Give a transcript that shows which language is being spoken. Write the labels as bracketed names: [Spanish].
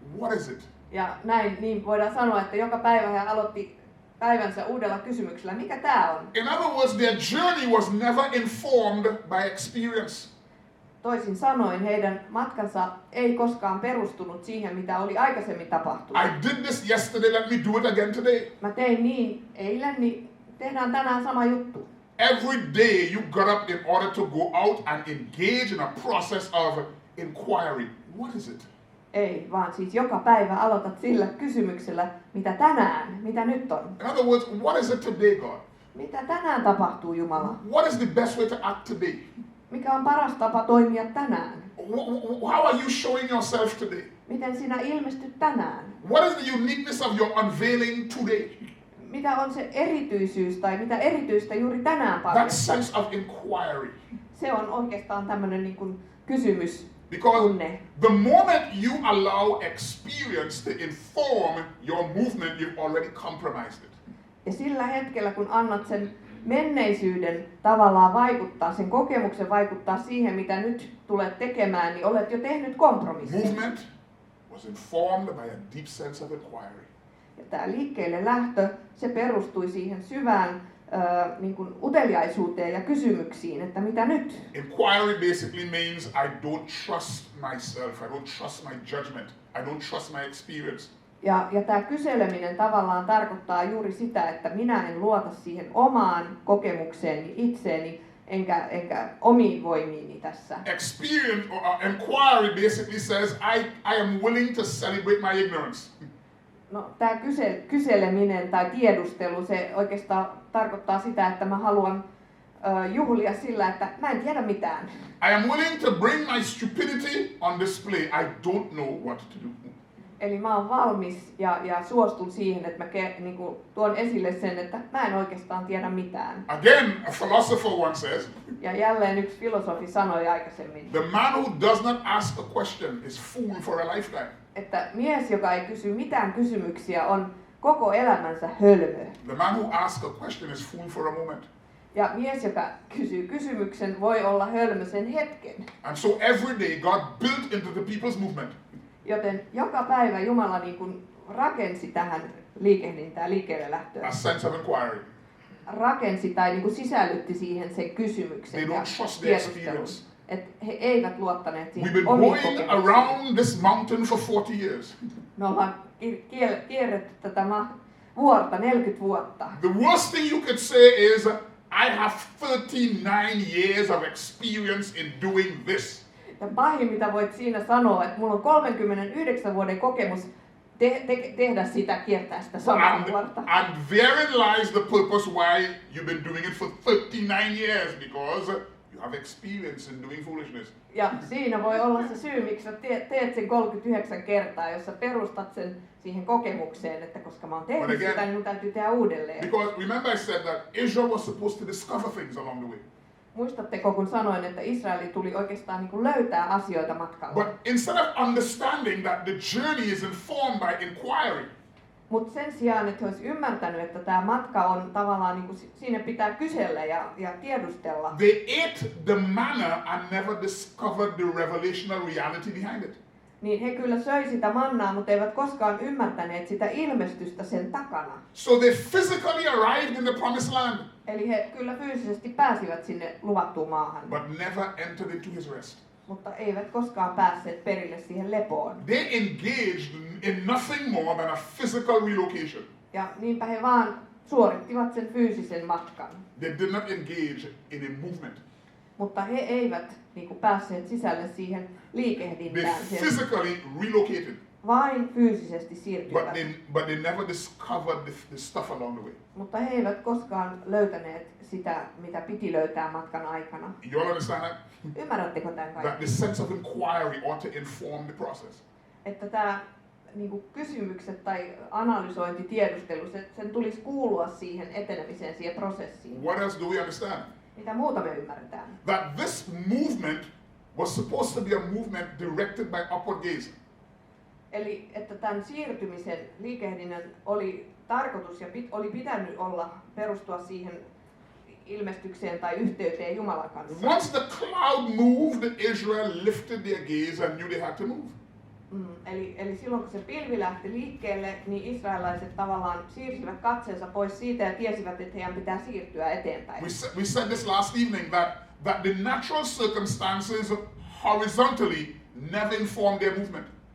[English] What is it? [Finnish] Ja näin niin voidaan sanoa, että joka päivä he aloitti päivänsä uudella kysymyksellä, mikä tämä on. [English] In other words, their journey was never informed by experience. [Finnish] Toisin sanoen heidän matkansa ei koskaan perustunut siihen, mitä oli aikaisemmin tapahtunut. [English] I did this yesterday, let me do it again today. [Finnish] Mä tein niin eilen, niin tehdään tänään sama juttu. [English] Every day you got up in order to go out and engage in a process of inquiry. What is it? [Finnish] Ei, vaan siis joka päivä aloitat sillä kysymyksellä, mitä tänään, mitä nyt on. [English] In other words, what is it today, God? [Finnish] Mitä tänään tapahtuu, Jumala? [English] What is the best way to act today? [Finnish] Mikä on paras tapa toimia tänään? [English] How are you showing yourself today? [Finnish] Miten sinä ilmestyt tänään? [English] What is the uniqueness of your unveiling today? [Finnish] Mitä on se erityisyys tai mitä erityistä juuri tänään [English] That [Finnish] paljastaa? [English] sense of inquiry. [Finnish] Se on oikeastaan tämmöinen niin kuin kysymys. [English] Because [Finnish] Tunne. [English] the moment you allow experience to inform your movement, you've already compromised it. [Finnish] Ja sillä hetkellä, kun annat sen menneisyyden tavallaan vaikuttaa, sen kokemuksen vaikuttaa siihen, mitä nyt tulet tekemään, niin olet jo tehnyt kompromissin. [English] Movement was informed by a deep sense of inquiry. [Finnish] Ja tämä liikkeelle lähtö, se perustui siihen syvään niin kuin uteliaisuuteen ja kysymyksiin, että mitä nyt? [English] Inquiry basically means I don't trust myself, I don't trust my judgment, I don't trust my experience. [Finnish] Ja tämä kyseleminen tavallaan tarkoittaa juuri sitä, että minä en luota siihen omaan kokemukseeni, itseeni, enkä omiin voimiini tässä. [English] Experience or inquiry basically says I am willing to celebrate my ignorance. [Finnish] No, tämä kyseleminen tai tiedustelu, se oikeastaan tarkoittaa sitä, että mä haluan juhlia sillä, että mä en tiedä mitään. [English] I am willing to bring my stupidity on display. I don't know what to do. [Finnish] Eli mä oon valmis ja suostun siihen, että mä tuon esille sen, että mä en oikeastaan tiedä mitään. [English] Again, a philosopher once says, [Finnish] Ja jälleen yksi filosofi sanoi aikaisemmin, [English] the man who does not ask a question is fool for a lifetime. [Finnish] että mies, joka ei kysy mitään kysymyksiä, on koko elämänsä hölmö. [English] The man who asks a question is fool for a moment. [Finnish] Ja mies, joka kysyy kysymyksen, voi olla hölmö sen hetken. [English] And so every day God built into the people's movement [Finnish] Joten joka päivä Jumala niin kuin rakensi tähän liikehdintään, liikkeelle lähtöön. [English] a sense of inquiry. [Finnish] Rakensi tai niin kuin sisällytti siihen sen [English] They [Finnish] kysymyksen ja [English] don't trust their [Finnish] tiedustelun. [English] experience. [Finnish] Että he eivät luottaneet [English] We've [Finnish] siihen [English] been [Finnish] omiin [English] going [Finnish] kokemuksiin. [English] around this mountain for 40 years. [Finnish] Me ollaan kierretty tätä vuorta, 40 vuotta. [English] The worst thing you could say is, I have 39 years of experience in doing this. [Finnish] Ja pahin mitä voit siinä sanoa, että mulla on 39 vuoden kokemus tehdä sitä, kiertää sitä samaa vuorta. [English] And therein lies the purpose why you've been doing it for 39 years, because you have experience in doing foolishness. [Finnish] Ja siinä voi olla se syy, miksi sä teet sen 39 kertaa, jos sä perustat sen siihen kokemukseen, että koska mä oon tehnyt sitä, niin mun täytyy tehdä uudelleen. [English] Because remember I said that Israel was supposed to discover things along the way. [Finnish] Muistatteko, kun sanoin, että Israeli tuli oikeastaan niin kuin löytää asioita matkalla? [English] But instead of understanding that the journey is informed by inquiry, [Finnish] Mutta sen sijaan, että he olisi ymmärtänyt, että tämä matka on tavallaan, niin kuin, siinä pitää kysellä ja tiedustella. [English] they ate the manna and never discovered the revelational reality behind it. [Finnish] Niin he kyllä söi sitä mannaa, mutta eivät koskaan ymmärtäneet sitä ilmestystä sen takana. [English] So they physically arrived in the promised land, [Finnish] Eli he kyllä fyysisesti pääsivät sinne luvattuun maahan, [English] but never entered into his rest. [Finnish] mutta eivät koskaan päässeet perille siihen lepoon. [English] They engaged in nothing more than a physical relocation. [Finnish] Ja niinpä he vaan suorittivat sen fyysisen matkan. [English] They did not engage in a movement. [Finnish] Mutta he eivät niin kuin, päässeet sisälle siihen [English] They [Finnish] liikehdintään, siihen, [English] physically relocated, [Finnish] vain fyysisesti siirtyivät. [English] but they never discovered the stuff along the way. [Finnish] Mutta he eivät koskaan löytäneet sitä, mitä piti löytää matkan aikana. [English] You all understand that? [Finnish] Ymmärrättekö tämän [English] That [Finnish] kaikki? [English] the sense of inquiry ought to inform the process. [Finnish] Että tämä niin kysymykset tai analysointi, tiedustelu, sen tulisi kuulua siihen etenemiseen, siihen prosessiin. [English] What else do we understand? [Finnish] Mitä muuta me ymmärretään? [English] That this movement was supposed to be a movement directed by upward gaze. [Finnish] Eli että tämän siirtymisen liikehdinnän oli tarkoitus ja oli pitänyt olla perustua siihen ilmestykseen tai yhteyteen Jumalan kanssa. [English] Once the cloud moved, Israel lifted their gaze and knew they had to move. [Finnish] Eli silloin kun se pilvi lähti liikkeelle, niin israelaiset tavallaan siirsivät katseensa pois siitä ja tiesivät, että heidän pitää siirtyä eteenpäin. [English] We said this last evening that the natural circumstances horizontally never inform their movement.